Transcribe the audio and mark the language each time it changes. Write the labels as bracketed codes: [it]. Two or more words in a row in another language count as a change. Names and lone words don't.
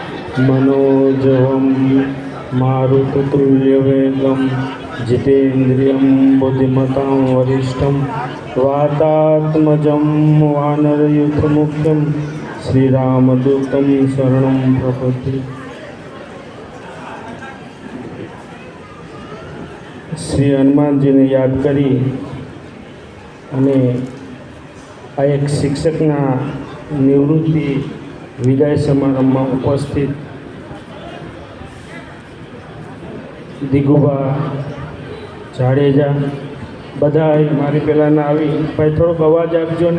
[sa] मनोजवं मारुततुल्यवेगं जितेन्द्रियं बुद्धिमतां वरिष्ठं वातात्मजं वानरयूथमुख्यं श्रीरामदूतं शरणं प्रपद्ये। [gu] श्री हनुमान जी ને યાદ કરી અને આ એક શિક્ષકના નિવૃત્તિ વિદાય સમારંભમાં ઉપસ્થિત દિગુભા જાડેજા બધા મારી પહેલાંના આવી ભાઈ થોડોક અવાજ આપજો ને.